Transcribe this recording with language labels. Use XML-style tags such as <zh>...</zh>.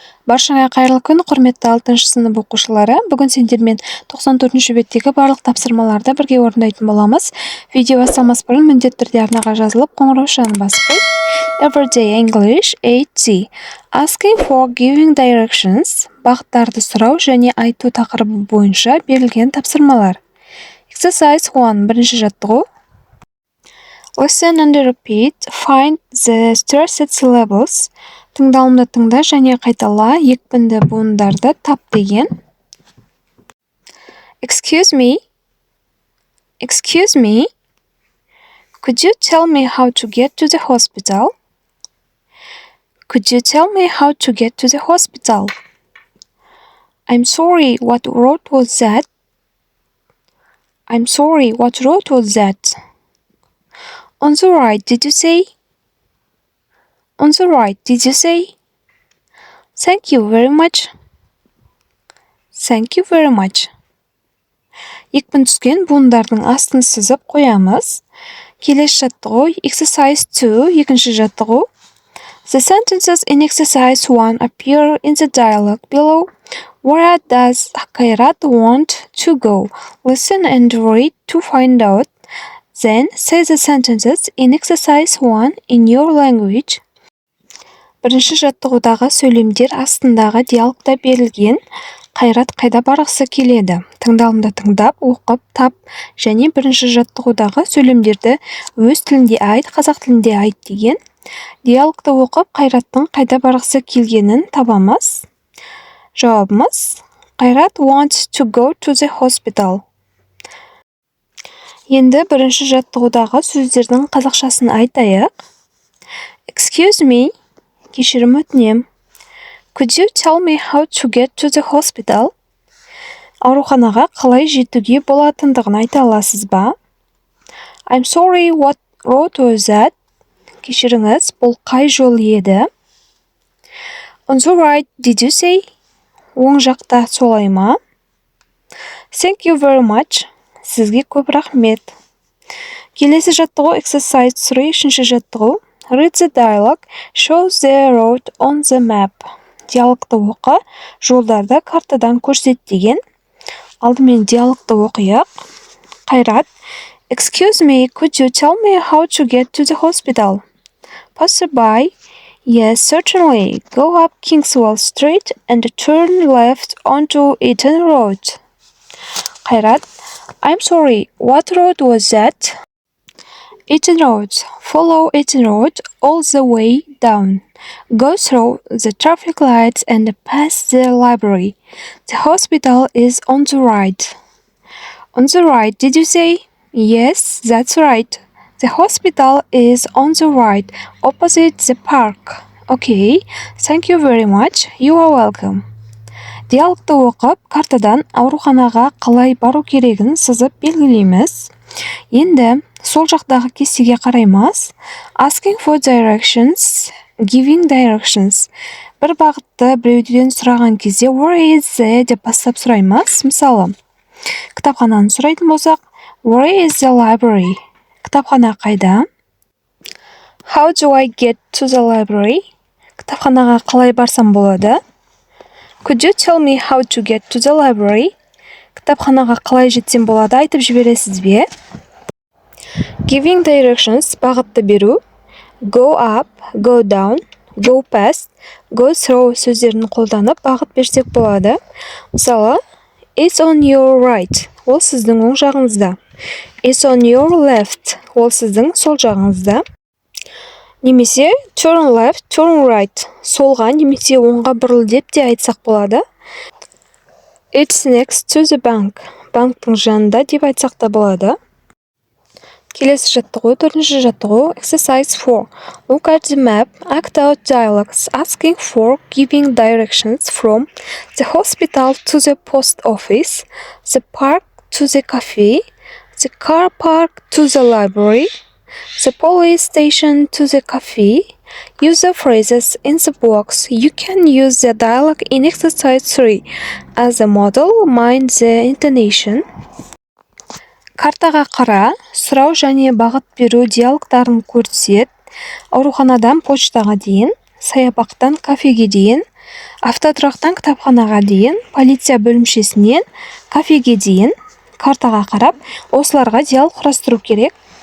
<kk>Баршаңа қайырлы күн, құрметті 6 сынып оқушылары. Бүгін сендермен 94-ші беттегі барлық тапсырмаларды бірге орындайтын боламыз. Видео бастамас бұрын міндетті түрде арнаға жазылып, қоңырау тушағын басып қой.</kk> <en>Everyday English 8C. Asking for giving directions.</en> <kk>Бағыттарды сұрау және айту тақырыбы бойынша берілген тапсырмалар.</kk> <en>Exercise 1.</en> <kk>Бірінші жаттығу.</kk> <en>Listen and repeat. Find the stressed syllables.</en> <kk>Тыңдалымды тыңда және қайтала, екпінді буындарды тап деген.</kk> <en>Excuse me. Excuse me. Could you tell me how to get to the hospital? Could you tell me how to get to the hospital? I'm sorry, what road was that? I'm sorry, what road was that? On the right, did you say? On the right, did you say? Thank you very much. Thank you very much.</en> <kk>Екпін түскен буындардың астын сызып қоямыз. Келесі жаттығу,</kk> <en>exercise 2,</en> <kk>екінші жаттығу.</kk> <en>The sentences in exercise 1 appear in the dialogue below. Where does Kairat want to go? Listen and read to find out. Then say the sentences in exercise 1 in your language.</en> <kk>Бірінші жаттығудағы сөйлемдер астындағы диалогта берілген. Қайрат қайда барғысы келеді? Тыңдалымды тыңдап, оқып, тап және бірінші жаттығудағы сөйлемдерді өз тілінде айт, қазақ тілінде айт деген. Диалогты оқып, Қайраттың қайда барғысы келгенін табамыз. Жауабымыз:</kk> <en>Қайрат wants to go to the hospital.</en> <kk>Енді бірінші жаттығудағы сөздердің қазақшасын айтайық.</kk> <en>Excuse me.</en> <kk>Кешірім өтінем.</kk> <en>Could you tell me how to get to the hospital?</en> <kk>Ауруханаға қалай жетуге болатындығын айта аласыз ба?</kk> <en>I'm sorry, what road was that?</en> <kk>Кешіріңіз, бұл қай жол еді?</kk> <en>On the right, did you say?</en> <kk>Оң жақта солай ма?</kk> <en>Thank you very much.</en> <kk>Сізге көп рахмет. Келесі жаттығу</kk> <en>exercise 3,</en> <kk>үшінші жаттығу.</kk> <en>Read the dialogue, show the road on the map.</en> <kk>Диалогты оқы, жолдарды картадан көрсет деген. Алдымен диалогты оқиық.</kk> <en>Қайрат: Excuse me, could you tell me how to get to the hospital? Passerby: Yes, certainly. Go up Kingswell Street and turn left onto Eaton Road. Қайрат: I'm sorry, what road was that? Eaton Road. Follow Eaton Road all the way down. Go through the traffic lights and pass the library. The hospital is on the right. On the right, did you say? Yes, that's right. The hospital is on the right, opposite the park. Okay, thank you very much. You are welcome.</en> <kk>Диалогты оқып, картадан ауруханаға қалай бару керегін сызып белгілейміз. Енді сол жақтағы кестеге қараймыз.</kk> <en>Asking for directions, giving directions.</en> <kk>Бір бағытты біреуден сұраған кезде</kk> <en>where is the</en> <kk>деп бастап сұраймыз. Мысалы, кітапхананы сұрайтын болсақ,</kk> <en>where is the library?</en> <kk>Кітапхана қайда?</kk> <en>How do I get to the library?</en> <kk>Кітапханаға қалай барсам болады?</kk> <en>Could you tell me how to get to the library?</en> <kk>Кітапханаға қалай жетсем болады, айтып жібересіз бе?</kk> <en>Giving directions,</en> <kk>бағытты беру.</kk> <en>Go up, go down, go past, go through</en> <kk>сөздерін қолданып бағыт берсек болады. Мысалы,</kk> <en>it's on your right,</en> <kk>ол сіздің оң жағыңызда.</kk> <en>It's on your left,</en> <kk>ол сіздің сол жағыңызда. Немесе</kk> <en>turn left, turn right,</en> <kk>солға немесе оңға бұрыл деп те айтсақ болады.</kk> <en>It's next to the bank,</en> <kk>банктың жанында деп айтсақ та болады. Келесі жаттығу, төртінші жаттығу,</kk> <en>exercise 4. Look at the map, act out dialogues, asking for giving directions from the hospital to the post office, the park to the cafe, the car park to the library, the police station to the cafe. Use the phrases in the box. You can use the dialogue in exercise 3 as a model. Mind the intonation.</en> <kk>Картаға қара, сұрау және бағыт беру диалогтарын көрсет. Ауруханадан почтаға дейін, саябақтан кафеге дейін, Автотұрақтан кітапханаға дейін, полиция бөлімшесінен кафеге дейін картаға қарап, осыларға диал құрастыру керек.</kk>